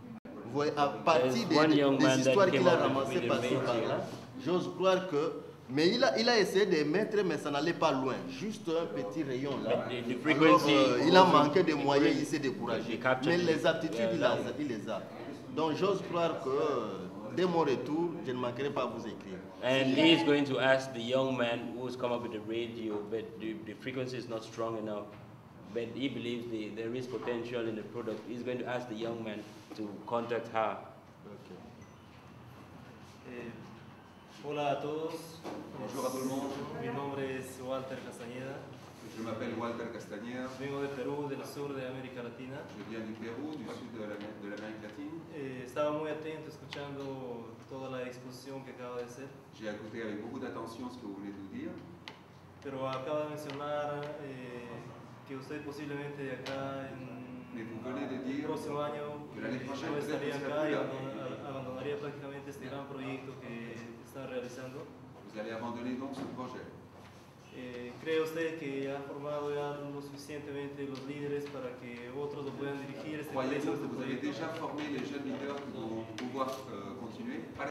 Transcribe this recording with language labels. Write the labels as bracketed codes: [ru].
[fr] Vous voyez, à partir des histoires qu'il a ramassées par-ci par-là, j'ose croire que... Mais il a essayé de mettre, mais ça n'allait pas loin. Juste un petit rayon là. Alors, il a manqué de moyens, il s'est découragé. Mais les aptitudes, il les a. Donc j'ose croire que dès mon retour, je ne manquerai pas à vous écrire. [en] And he is going to ask the young man who's come up with the radio, but the frequency is not strong enough. But he believes there is potential in the product. He's going to ask the young man to contact her. Okay. [es] Hola a todos. [fr] Bonjour à tout le monde. [es] Mi nombre es Walter Castañeda. [fr] Je m'appelle Walter Castañeda. [es] Vengo de Perú, del sur de América Latina. [fr] Je viens du Pérou, du sud de l'Amérique latine. [es] Estaba muy atento escuchando toda la exposición que acaba de hacer. [fr] J'ai écouté avec beaucoup d'attention ce que vous venez de nous dire. [es] Pero acaba de mencionar que usted posiblemente de acá en el próximo año no estaría acá y abandonaría prácticamente este gran proyecto que están realizando. [fr] Vous allez abandonner donc ce projet. [es] ¿Cree usted que ha formado ya lo suficientemente los líderes para que otros lo puedan dirigir este proyecto? [fr] Croyez-vous que vous avez déjà formé les jeunes leaders qui vont pouvoir continuer?